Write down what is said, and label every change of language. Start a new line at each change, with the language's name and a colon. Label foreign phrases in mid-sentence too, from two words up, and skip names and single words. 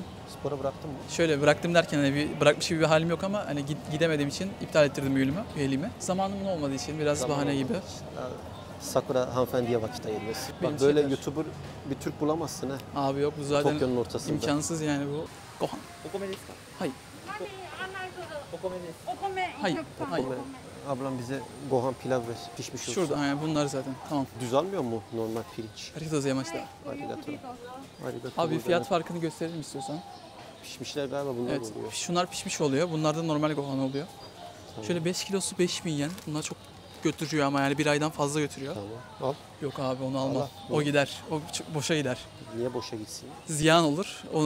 Turkish: Spora bıraktın mı? Şöyle bıraktım derken hani bırakmış gibi bir halim yok ama hani gidemediğim için iptal ettirdim üyeliğimi. Zamanımın olmadığı için biraz Zaman bahane olmadı. gibi. Ya, Sakura hanımefendiye vakit ayırıyorsun. Benim Bak böyle şeyler. YouTuber bir Türk bulamazsın ha. Abi yok bu zaten Tokyo'nun ortasında. imkansız yani bu. Gohan.
Japanese: お米ですか
Turkish: Hayır.
Japanese: 何案内するお米ですお米はい 100本はい
Turkish: Ablam bize Gohan pilav ver, pişmiş olsun. Şurada yani bunlar zaten. Tamam. Düz almıyor mu normal pirinç?
Japanese: ありがとうございます. ありがとう。ありがとう.
Turkish: Abi burada fiyat farkını gösterelim istiyorsan. Pişmişler galiba bunlar Evet. oluyor. Şunlar pişmiş oluyor. Bunlar da normal gohan oluyor. Tamam. Şöyle 5 kilosu 5000 yen. Bunlar çok götürüyor ama yani bir aydan fazla götürüyor. Tamam. Al. Yok abi onu alma. Allah. O gider. O boşa gider. Niye boşa gitsin? Ziyan olur. Onu